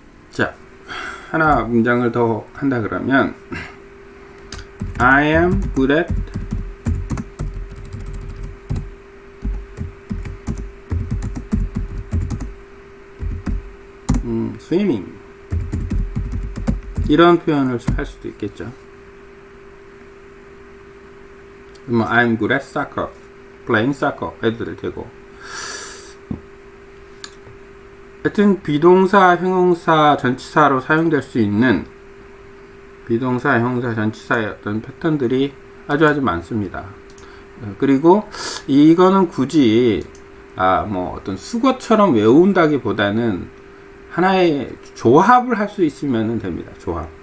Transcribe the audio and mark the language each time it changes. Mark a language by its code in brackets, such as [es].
[ko] 자, 하나 문장을 더 한다 그러면 [en] I am good at swimming [ko] 이런 표현을 할 수도 있겠죠. [en] 뭐 I'm good at soccer, playing soccer [ko] 해도 되고. 하여튼 비동사, 형용사, 전치사로 사용될 수 있는 비동사, 형용사, 전치사의 어떤 패턴들이 아주 많습니다. 그리고 이거는 굳이 뭐 어떤 수거처럼 외운다기보다는 하나의 조합을 할 수 있으면 됩니다. 조합.